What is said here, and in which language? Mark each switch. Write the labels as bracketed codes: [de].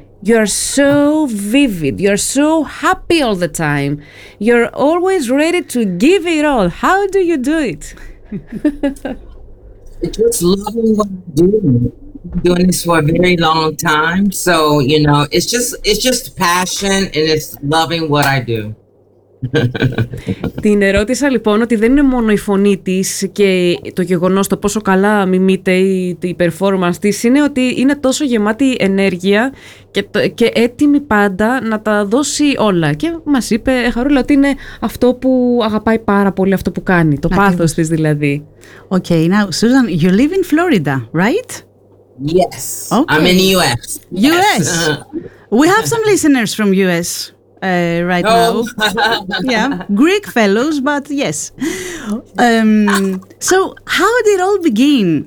[en] You're so vivid, you're so happy all the time, you're always ready to give it all. How do you do it? Just loving what I'm doing. Doing this for a very long time, so you know, it's just passion and it's loving what I do. [el] Την ερώτησα λοιπόν ότι δεν είναι μόνο η φωνή της και το γεγονός το πόσο καλά μιμείται η performance της, είναι ότι είναι τόσο γεμάτη ενέργεια και έτοιμη πάντα να τα δώσει όλα. Και μας είπε Χαρούλα ότι είναι αυτό που αγαπάει πάρα πολύ, αυτό που κάνει, το πάθος της δηλαδή. [en] Okay, now Susan, you live in Florida, right? Yes, okay. I'm in the U.S. Yes. U.S. We have some listeners from U.S. Right oh. now. Yeah, Greek fellows, but yes. So how did it all begin?